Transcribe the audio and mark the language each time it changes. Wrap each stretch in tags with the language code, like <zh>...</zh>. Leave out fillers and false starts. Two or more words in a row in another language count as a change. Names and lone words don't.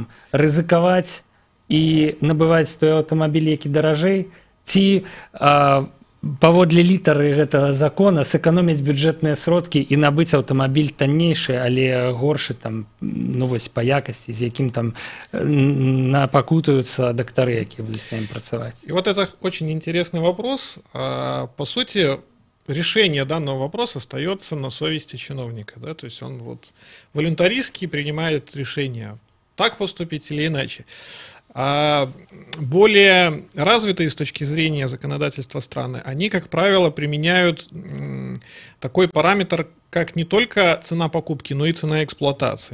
<be>Рызыкаваць і набываць той аўтамабіль, які даражэй, ці паводле літары гэтага закона сэканоміць бюджэтныя сродкі і набыць аўтамабіль таннейшы, але горшы там, ну, вось па якасці, з якім там напакутаюцца дактары, якія будуць з ім працаваць.</be> <ru>И вот это очень интересный вопрос. По сути, решение данного вопроса остается на совести чиновника, да? То есть он вот волюнтаристски принимает решение, так поступить или иначе. А более развитые с точки зрения законодательства страны, они, как правило, применяют такой параметр, как не только цена покупки, но и цена эксплуатации.</ru>